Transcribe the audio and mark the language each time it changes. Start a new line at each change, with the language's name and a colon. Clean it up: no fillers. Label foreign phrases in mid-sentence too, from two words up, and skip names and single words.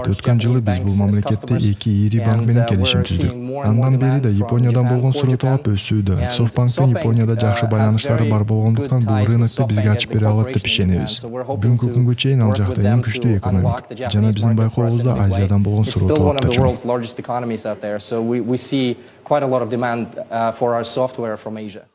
Kyrgyz: Өткөн жылы биз бул мамлекетте 2 ири банк менен келишим түздүк. Андан бери да Япониядан болгон суроо талап өсүүдө. SoftBanktын Японияда жакшы байланыштары бар болгондуктан бул рынокты бизге ачып бере алат деп ишенебиз. Бүгүнкү күнгө чейин ал жакта эң күчтүү экономика. Жана биздин байкообузда Азиядан болгон суроо талап да чоң.
English: See quite a lot of demand for our software from Asia.